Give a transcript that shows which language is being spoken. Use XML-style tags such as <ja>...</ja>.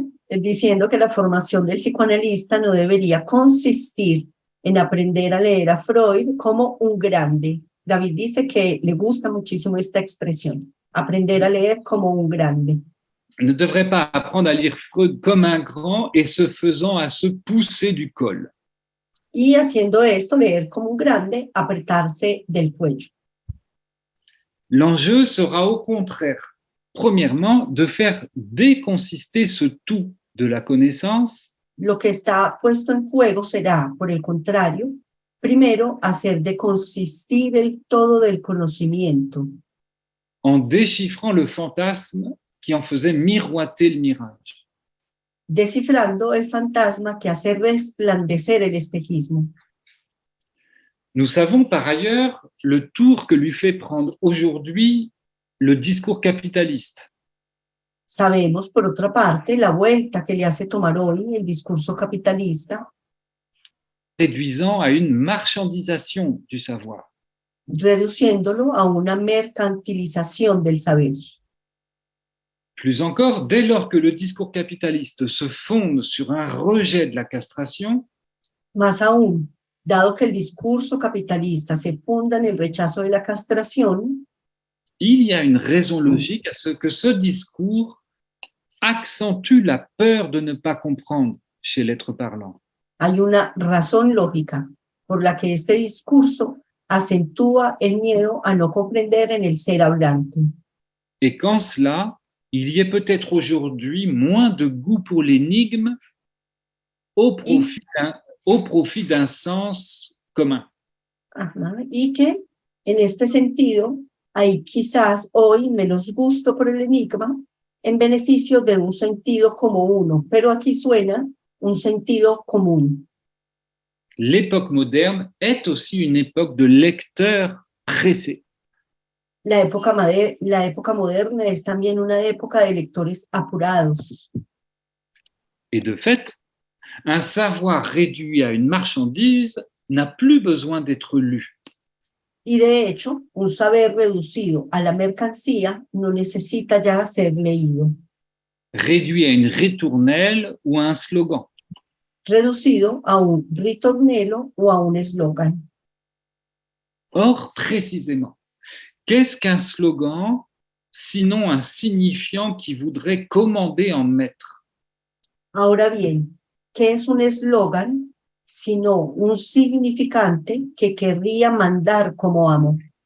<es>Diciendo que la formación del psicoanalista no debería consistir en aprender a leer a Freud como un grande. David dice que le gusta muchísimo esta expresión, aprender a leer como un grande.</es> <fr>Ne devrait pas apprendre à lire Freud comme un grand et se faisant à se pousser du col.</fr> <es>Y haciendo esto, leer como un grande, apretarse del cuello.</es> <fr>L'enjeu sera au contraire, premièrement, de faire déconsister ce tout de la connaissance</fr> <es>Lo que está puesto en juego será, por el contrario, primero, hacer de consistir el todo del conocimiento,</es> <fr>en déchiffrant le fantasme qui en faisait miroiter le mirage.</fr> <es>descifrando el fantasma que hace resplandecer el espejismo.</es> <fr>Nous savons par ailleurs le tour que lui fait prendre aujourd'hui le discours capitaliste.</fr> <es>Sabemos, por otra parte, la vuelta que le hace tomar hoy el discurso capitalista,</es> <fr>Réduisant à une marchandisation du savoir.</fr> <es>reduciéndolo a una mercantilización del saber.</es> <fr>Plus encore, dès lors que le discours capitaliste se fonde sur un rejet de la castration,</fr> <es>Más aún, dado que el discurso capitalista se funda en el rechazo de la castración,</es> <fr>il y a une raison logique à ce que ce discours accentue la peur de ne pas comprendre chez l'être parlant.</fr> <es>hay una razón lógica por la que este discurso acentúa el miedo a no comprender en el ser hablante.</es> <fr>Et qu'en cela, il y ait peut-être aujourd'hui moins de goût pour l'énigme au au profit d'un sens commun.</fr> <es>Ajá, y que en este sentido hay quizás hoy menos gusto por el enigma en beneficio de un sentido como uno, pero aquí suena un sentido común.</es> <fr>L'époque moderne est aussi une époque de lecteurs pressés.</fr> <es>La época moderna es también una época de lectores apurados.</es> <fr>Et de fait, un savoir réduit à une marchandise n'a plus besoin d'être lu.</fr> <es>Y de hecho, un saber reducido a la mercancía no necesita ya ser leído.</es> <fr>Réduit à une ritournelle ou à un slogan.</fr> <es>Reducido a un ritornello o a un eslogan.</es> <fr>Or, précisément, qu'est-ce qu'un slogan sinon un signifiant qui voudrait commander en maître?</fr> <es>Ahora bien, ¿qué es un eslogan sino un significante que querría mandar como amo?</es>